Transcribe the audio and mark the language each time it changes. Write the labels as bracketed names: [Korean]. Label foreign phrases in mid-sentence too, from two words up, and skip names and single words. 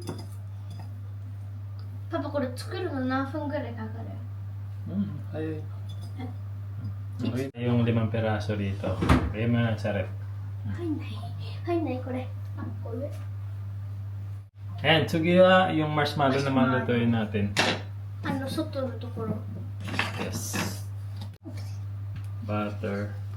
[Japanese] パパこれ作るの何分ぐらいかかる [Filipino] Ay. Okay. Yung 5 peraso dito. Lagay mo na sa ref. [Japanese] 入んないこれあこれ [Filipino] Ayan, sige yung marshmallow naman lutuin natin. [Japanese] 外のところ [English] Yes. Butter.